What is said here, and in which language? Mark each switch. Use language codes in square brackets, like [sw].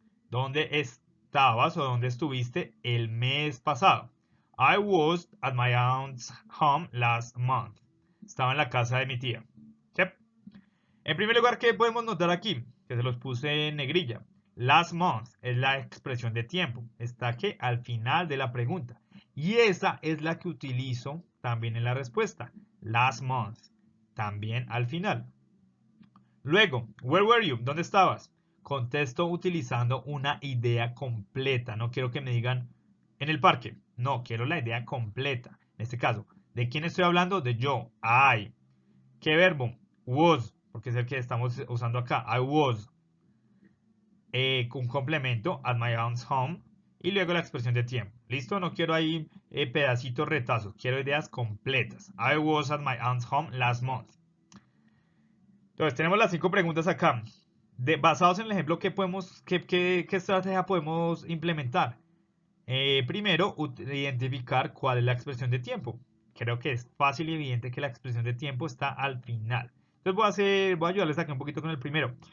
[es] ¿Dónde estabas o dónde estuviste el mes pasado? [en] I was at my aunt's home last month. [es] Estaba en la casa de mi tía. ¿Sí? En primer lugar, ¿qué podemos notar aquí? Que se los puse en negrilla. [en] Last month [es] es la expresión de tiempo. Está aquí al final de la pregunta. Y esa es la que utilizo también en la respuesta. [en] Last month. [es] También al final. Luego, [en] where were you? [es] ¿Dónde estabas? Contesto utilizando una idea completa. No quiero que me digan en el parque. No, quiero la idea completa. En este caso, ¿de quién estoy hablando? De yo. I. ¿Qué verbo? Was, porque es el que estamos usando acá. [en] I was. [es] Con complemento, [en] at my aunt's home. [es] Y luego la expresión de tiempo. ¿Listo? No quiero ahí pedacitos retazos. Quiero ideas completas. [en] I was at my aunt's home last month. [es] Entonces, tenemos las 5 preguntas acá. Basados en el ejemplo, ¿qué estrategia podemos implementar? Primero, identificar cuál es la expresión de tiempo. Creo que es fácil y evidente que la expresión de tiempo está al final. Entonces voy a ayudarles aquí un poquito con el primero.